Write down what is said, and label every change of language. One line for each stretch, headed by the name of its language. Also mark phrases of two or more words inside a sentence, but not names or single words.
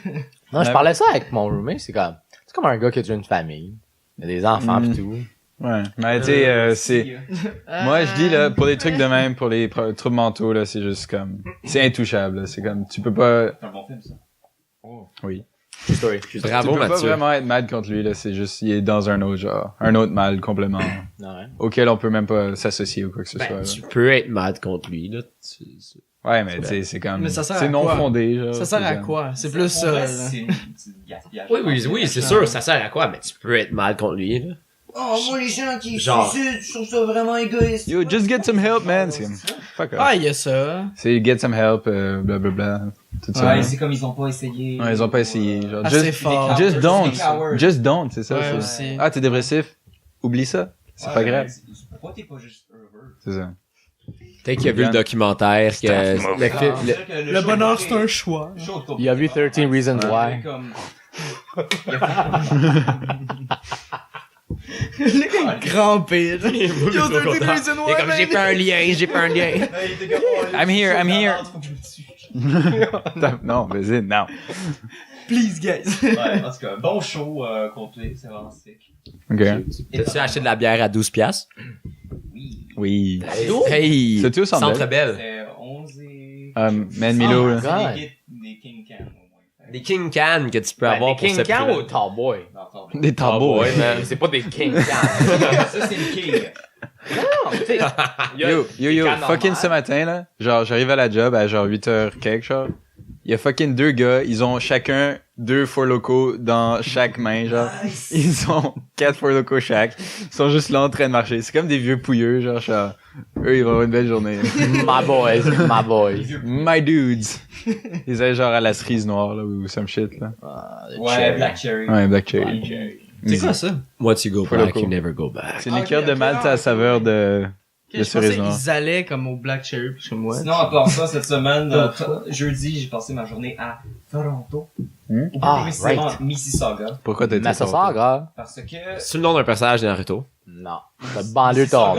French: Non, je parlais ça avec mon roommate. C'est comme un gars qui a une famille. Il a des enfants pis tout. Ouais. Mais tu sais, c'est. Moi, je dis, là, pour des trucs de même, pour les troubles mentaux, là, c'est juste comme. C'est intouchable, là. C'est comme. Tu peux pas. C'est un bon film, ça. Oui.
English: True story.
French: Bravo, tu peux pas Mathieu. vraiment être mad contre lui, là. C'est juste, il est dans un autre genre. Un autre mal complètement. Ouais. Auquel on peut même pas s'associer ou quoi que ce soit. Ben, là. tu peux être mad contre lui, là. Ouais, mais tu sais, c'est comme. Mais ça sert à c'est non quoi? fondé, genre. Ça sert à c'est comme- quoi? C'est plus Pour ça. vrai, là. c'est une petite gaspillage. Oui, c'est sûr, ça sert à quoi? Mais tu peux être mad contre lui, là. Oh, moi, les gens qui Genre. suicident, je trouve ça vraiment égoïste.
English: Yo, just get some help, man.
French: C'est comme,
English: fuck off.
French: Ah, il y a ça. C'est
English: get some help,
French: blablabla. Tout ça. Ouais, c'est comme ils ont pas essayé. Ouais, ils ont pas essayé. Genre, Assez fort.
English: just don't.
French: Des cowards.
English: Just don't,
French: c'est ça. Ouais, c'est- aussi. Ah, t'es dépressif? Oublie ça. C'est pas grave. Pourquoi t'es pas juste heureux? C'est ça. Peut-être qu'il a vu le documentaire que le film. Le bonheur, c'est un choix. Il a vu 13 Reasons Why. Il est comme crampé. Yo, Il est comme j'ai pas un lien.
English: I'm here.
French: Non, vas-y, non.
English: Please, guys.
French: Ouais, en tout cas, bon show complet, c'est vraiment sick. Ok. T'as-tu acheté de la bière à 12 piastres? Oui. Oui. Hey! C'est-tu au Centre Centre Bell? Bell. C'est 11 et... Man Milo, là. C'est des King Can, au moins. Des King Can que tu peux avoir Des pour King ce Can ou prix-là. Tallboy? Non, attends. Des tambours. ouais, man. C'est pas des King Can. Ça, c'est le King. Non, tu sais. il y a Yo, des cannes fucking normales. ce matin, là, genre, j'arrive à la job à genre 8h quelque, genre. Il y a fucking 2 gars, ils ont chacun 2 Four Locos dans chaque main, genre. Ils ont 4 Four Locos chaque. Ils sont juste là en train de marcher. C'est comme des vieux pouilleux, genre, eux, ils vont avoir une belle journée.
English: My boys, my boys. My dudes.
French: Ils allaient genre à la cerise noire, là, ou
English: some shit,
French: là. Ouais, Black Cherry. Ouais, Black Cherry. Black Cherry. C'est quoi ça?
English: Once you go Four back, Loko. you never go back.
French: C'est une liqueur de malt à saveur de Je pensais cerise noire. qu'ils allaient comme au Black Cherry, parce que moi. Sinon, à part ça, cette semaine, jeudi, j'ai passé ma journée à Toronto. Hmm? Ou plus Ah, précisément, right. Mississauga. Pourquoi t'as été Mississauga? Parce que... C'est le nom d'un personnage de Naruto. Non. C'est banlieue Toronto.